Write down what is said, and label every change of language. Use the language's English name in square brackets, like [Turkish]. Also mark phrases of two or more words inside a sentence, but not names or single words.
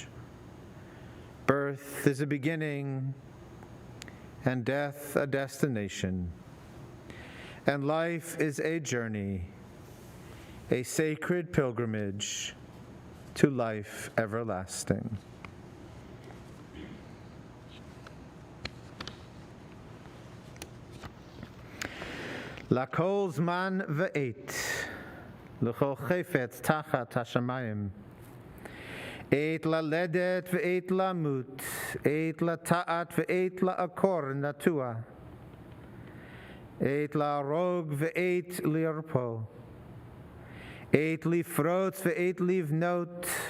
[English] Birth is a beginning, and death a destination. And life is a journey, a sacred pilgrimage to life everlasting. [Hebrew] לכל זמן ועת, לכל חפץ תחת השמים. עת ללדת ועת למות, עת לטעת ועת לעקור נטוע, עת להרוג ועת לרפוא, עת לפרוץ ועת לבנות,